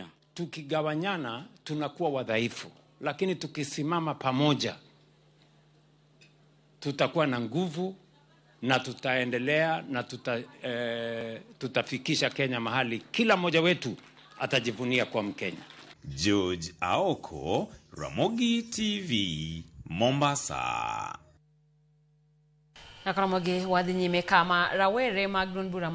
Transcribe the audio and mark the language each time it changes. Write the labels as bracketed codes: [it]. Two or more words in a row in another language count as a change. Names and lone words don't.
[sw] Tukigawanyana tunakuwa wadhaifu, lakini tukisimama pamoja tutakuwa na nguvu na tutaendelea na tutafikisha Kenya mahali kila mmoja wetu atajivunia kwa Mkenya. George Aoko, Ramogi TV, Mombasa. [luo] Na Ramogi wadhi nyime kama rawere mag duond bura